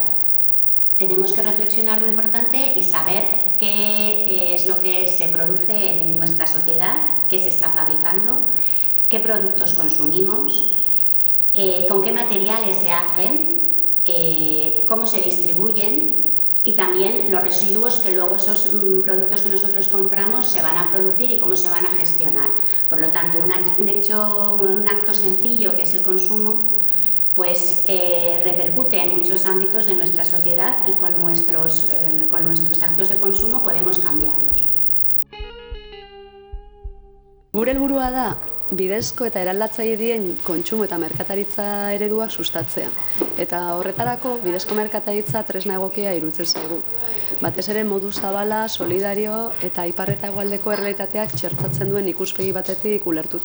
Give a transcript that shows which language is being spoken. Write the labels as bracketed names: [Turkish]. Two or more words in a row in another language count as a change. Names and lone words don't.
[Spanish] Tenemos que reflexionar muy importante y saber qué es lo que se produce en nuestra sociedad, qué se está fabricando, qué productos consumimos, con qué materiales se hacen, cómo se distribuyen y también los residuos que luego esos productos que nosotros compramos se van a producir y cómo se van a gestionar. Por lo tanto, un acto sencillo que es el consumo, pues repercute en muchos ámbitos de nuestra sociedad y con nuestros actos de consumo podemos cambiarlos. [Basque] Gure helburua da bidezko eta eraldatzaileen kontsumo eta merkataritza ereduak sustatzea. Eta horretarako bidezko merkataritza tresna egokia iruditzen zaigu. Batez ere modu zabala, solidario eta ipar eta hegoaldeko errealitateak txertatzen duen ikuspegi batetik ulertuta.